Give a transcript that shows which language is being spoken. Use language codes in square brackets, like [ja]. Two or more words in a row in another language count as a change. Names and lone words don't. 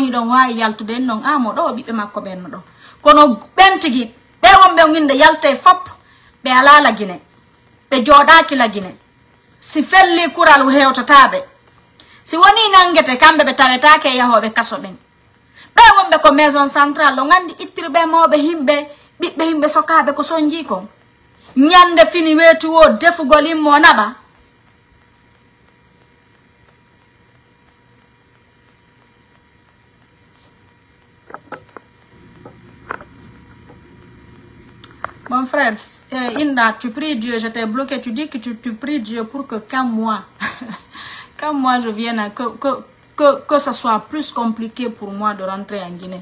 [ff] hidon wayi yaltude non amo do bibbe makko ben do kono bentigi be wombe nginde yalte fap be ala la Guinée be jodaki la Guinée si felli kural hewtatabe si woni nangete kambe be tawetake yahobe kaso ben be wombe ko [fr] maison centrale [ff] lo ngandi ittirbe mobe himbe bibbe himbe sokabe ko sonji ko nyande fini wetu o defu golim mo naba. [fr] Mon frère, Inda, tu pries Dieu, je t'ai bloqué, tu dis que tu pries Dieu pour que quand moi je vienne, que ça soit plus compliqué pour moi de rentrer en Guinée.